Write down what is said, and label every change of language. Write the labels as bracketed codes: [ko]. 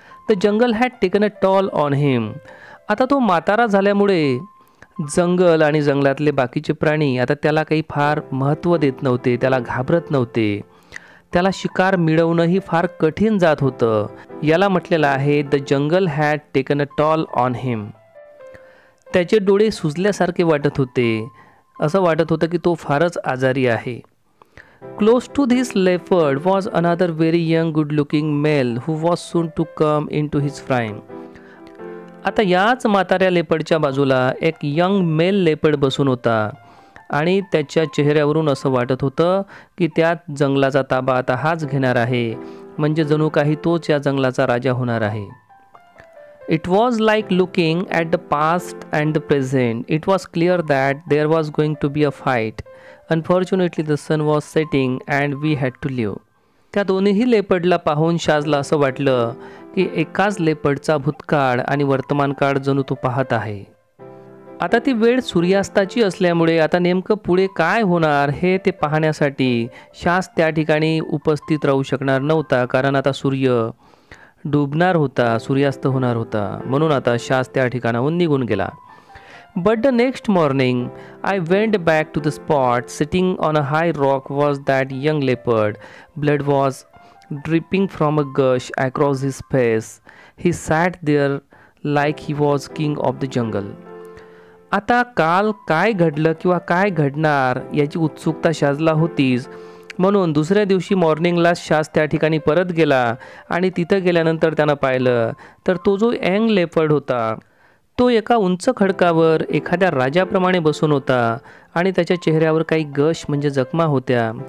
[en] The jungle had taken a toll on him. [mr] आता तो म्हातारा झाल्यामुळे जंगल आणि जंगलातले बाकीचे प्राणी आता त्याला काही फार महत्त्व देत नव्हते, त्याला घाबरत नव्हते. त्याला शिकार मिळवणंही फार कठीण जात होतं. याला म्हटलेलं आहे [en] The jungle had taken a toll on him. [mr] त्याचे डोळे सुजल्यासारखे वाटत होते. असं वाटत होतं की तो फारच आजारी आहे. [en] Close to this leopard was another very young good-looking male who was soon to come into his prime. [mr] आता याच म्हाताऱ्या लेपर्डच्या बाजूला एक यंग मेल लेपर्ड बसून होता आणि त्याच्या चेहऱ्यावरून असं वाटत होतं की त्यात जंगलाचा ताबा आता हाच घेणार आहे. म्हणजे जणू काही तोच या जंगलाचा राजा होणार आहे. [en] It was like looking at the past and the present. It was clear that there was going to be a fight. Unfortunately, the sun was setting and we had to leave. [mr] त्या दोन्हीही लेपर्डला पाहून शाजला असं वाटलं की एकाच लेपर्डचा भूतकाळ आणि वर्तमानकाळ जणू तो पाहत आहे. आता ती वेळ सूर्यास्ताची असल्यामुळे आता नेमकं पुढे काय होणार हे ते पाहण्यासाठी शाज त्या ठिकाणी उपस्थित राहू शकणार नव्हता. कारण आता सूर्य डुबणार होता, सूर्यास्त होणार होता. म्हणून आता शाज त्या ठिकाणाहून निघून गेला. [en] But the next morning, I went back to the spot. Sitting on a high rock was that young leopard. Blood was dripping from a gush across his face. He sat there like he was king of the jungle. [mr] आता काल काय घडलं किंवा काय घडणार याची उत्सुकता शाजला होतीच. म्हणून दुसऱ्या दिवशी मॉर्निंगला शाज त्या ठिकाणी परत गेला आणि तिथं गेल्यानंतर त्यानं पाहिलं तर तो जो यंग लेपर्ड होता तो एका उंच खडकावर एखाद्या राजाप्रमाणे बसून होता आणि त्याच्या चेहऱ्यावर काही गश म्हणजे जखमा होत्या.